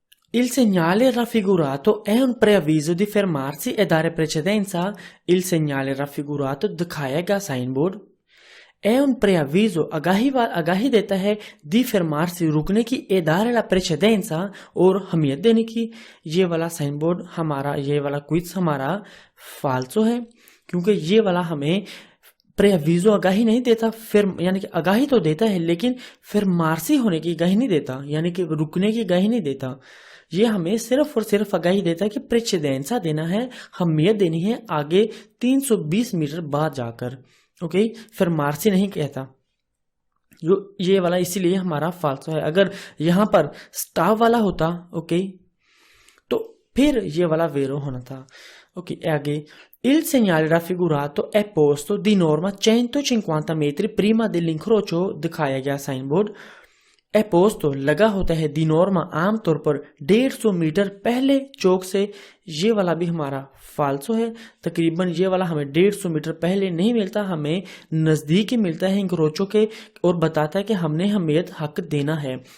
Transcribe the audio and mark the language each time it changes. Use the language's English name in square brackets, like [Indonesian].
[Italian] Il segnale raffigurato è un preavviso di fermarsi e dare precedenza. Il segnale raffigurato [Hindi] दिखाएगा sign board [Italian] è un preavviso [Hindi] आगाही देता है [Italian] di fermarsi [Hindi] रुकने की [Italian] e dare la precedenza [Hindi] और हमियत देने की। ये वाला साइन बोर्ड हमारा, ये वाला क्विज हमारा फाल्सो है क्योंकि ये वाला हमें प्रेविजो आगाही नहीं देता, फिर यानी कि आगाही तो देता है लेकिन फिर मार्सी होने की आगाही नहीं देता, यानी कि रुकने की आगाही नहीं देता। ये हमें सिर्फ और सिर्फ आगाही देता है कि प्रेसिडेंसा देना है, हमियत देनी है आगे 320 मीटर बाद जाकर। ओके, फिर मार्सी नहीं कहता। जो ये वाला इसीलिए हमारा फाल्सो है। अगर यहाँ पर स्टाफ वाला होता, ओके, तो फिर ये वाला वेरो होना था। [Italian] Ok, [Hindi] आगे [Italian] il segnale raffigurato è posto di norma 150 metri prima dell'incrocio [Hindi] दिखाया गया साइन बोर्ड [Italian] è posto [Hindi] लगा होता है [Italian] di norma [Hindi] आमतौर पर 150 मीटर पहले चौक से। ये वाला भी हमारा फाल्सो है। तकरीबन ये वाला हमें 150 मीटर पहले नहीं मिलता, हमें नजदीक ही मिलता है इंक्रोचो के और बताता है कि हमने हमें हक देना है।